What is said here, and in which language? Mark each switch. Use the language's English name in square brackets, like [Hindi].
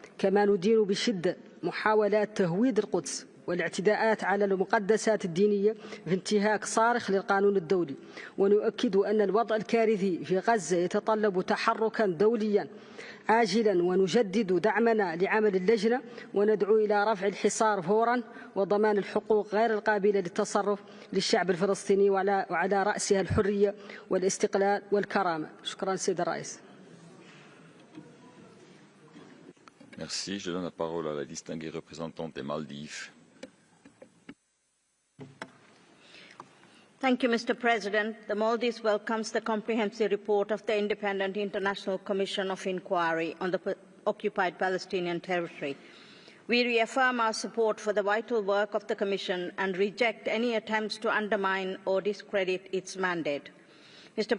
[Arabic] كما ندين بشدة محاولات تهويد القدس والاعتداءات على المقدسات الدينية في انتهاك صارخ للقانون الدولي، ونؤكد أن الوضع الكارثي في غزة يتطلب تحركا دوليا عاجلا، ونجدد دعمنا لعمل اللجنة وندعو إلى رفع الحصار فورا وضمان الحقوق غير القابلة للتصرف للشعب الفلسطيني وعلى رأسها الحرية والاستقلال والكرامة. شكرا سيد الرئيس. [French] Merci. Je donne la parole à la distinguée représentante des Maldives. [English] Thank you, Mr. President. The Maldives welcomes the comprehensive report of the Independent International Commission of Inquiry on the Occupied Palestinian Territory. We reaffirm our support for the vital work of the Commission and reject any attempts to undermine or discredit its mandate. Mr.